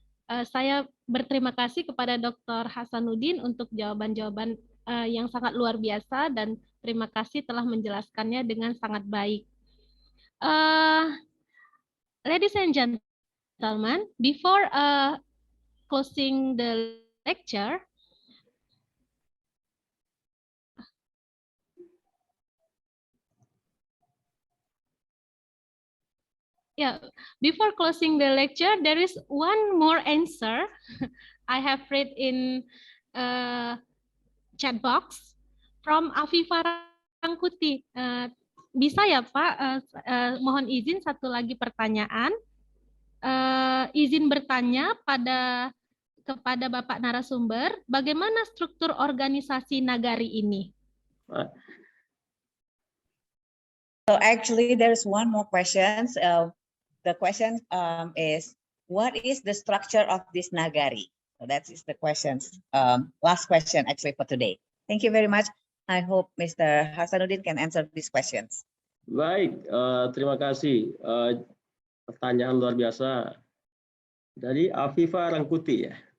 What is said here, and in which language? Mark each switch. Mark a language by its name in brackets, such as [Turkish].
[Indonesian] Saya berterima kasih kepada Dr. Hasanuddin untuk jawaban-jawaban yang sangat luar biasa, dan terima kasih telah menjelaskannya dengan sangat baik. [English] Ladies and gentlemen, before closing the lecture, before closing the lecture, there is one more answer I have read in chat box from Afifa Rangkuti. [Indonesian] Bisa ya Pak, mohon izin satu lagi pertanyaan. Izin bertanya kepada Bapak narasumber, bagaimana struktur organisasi Nagari ini? [English] So actually there's one more question. The question is, what is the structure of this Nagari? So that is the questions. Last question actually for today. Thank you very much. I hope Mr. Hasanuddin can answer these questions. [Indonesian] Baik, terima kasih. Pertanyaan luar biasa dari Afifa Rangkuti ya.